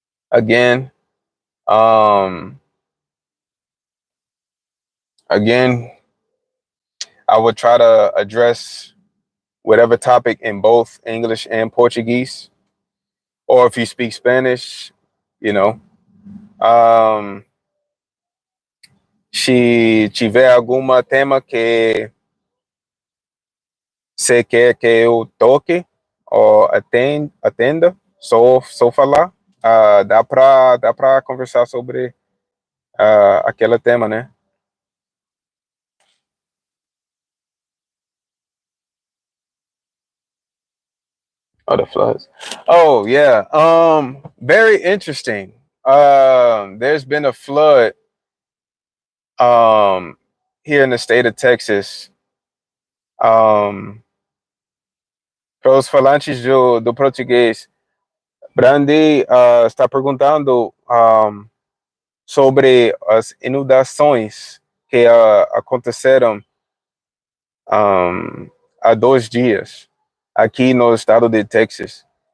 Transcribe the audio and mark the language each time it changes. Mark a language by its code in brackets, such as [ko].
[en] Again, um, again, I would try to address whatever topic in both English and Portuguese, or if you speak Spanish, you know. [pt] Se tiver alguma tema que você quer que eu toque ou atenda, só falar, dá para conversar sobre aquele tema, né? [en] Oh, the floods. Oh, yeah. Very interesting. There's been a flood here in the state of Texas, [pt] para os falantes do português, Brandy está perguntando sobre as inundações que aconteceram há 2 dias aqui no estado de Texas.